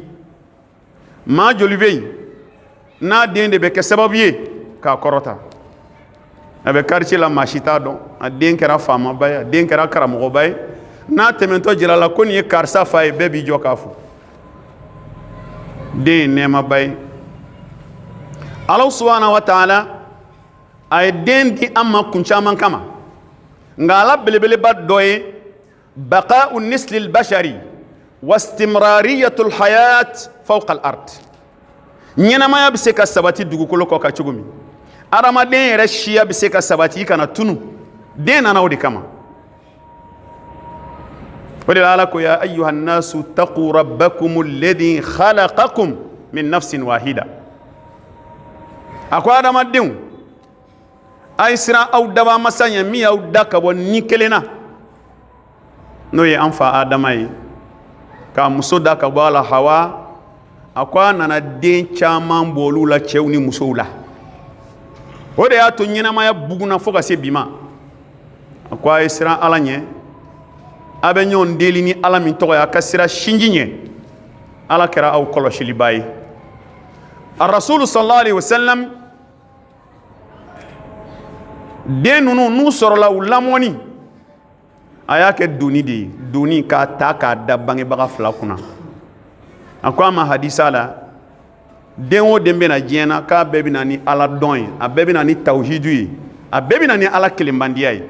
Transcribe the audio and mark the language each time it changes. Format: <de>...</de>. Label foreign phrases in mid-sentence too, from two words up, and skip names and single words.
<bm>maa joli bɛ yen n'a den de bɛ kɛ sababu ye k'a kɔrɔta. a bɛ quartier la maa si t'a dɔn, a den kɛra faamaba ye, a den kɛra karamɔgɔba ye. n'a tɛmɛtɔ jira la ko nin ye karisa fa ye, bɛɛ b'i jɔ k'a fɔ. den ye nɛɛmaba ye.</bm> <ar>الله سبحانه وتعالى</ar> <bm>a ye den di an ma kun caman kama, nka ala belebeleba dɔ ye</bm> <ar>بقاء نسل البشر واستمرارية الحياة فوق الأرض.</ar> <bm>ɲɛnamaya bɛ se ka sabati dugukolo kɔ ka cogo min, adamaden yɛrɛ siya bɛ se ka sabati kana tunu, den nana o de kama. o de la ala ko:</bm> <ar>يا أيها الناس اتقوا ربكم الذي خلقكم من نفس واحدة.</ar> <bm>a ko adamadenw, a ye siran aw daba masa ɲɛ min y'aw da ka bɔ ni kelen na, n'o ye an fa adama ye, k'a muso da ka bɔ a la Hawa. a ko a nana den caman bɔ olu la, cɛw ni musow la. o de y'a to ɲɛnamaya buguna fo ka se bi ma. a ko a ye siran ala ɲɛ, a bɛ ɲɔgɔn deli ni ala min tɔgɔ ye, a ka sira sinji ɲɛ. ala kɛra aw kɔlɔsiliba ye. a rasulu</bm> <ar>صلى الله عليه وسلم,</ar> <bm>den ninnu n'u sɔrɔla u lamɔni, a y'a kɛ doni de ye, doni k'a ta k'a da bangebaga fila kunna. a ko a ma hadisa la, den o den bɛna diɲɛ na k'a bɛɛ bɛna ni ala dɔn ye, a bɛɛ bɛna ni tawhidu ye, a bɛɛ bɛna ni ala kelenbandiya ye.</bm>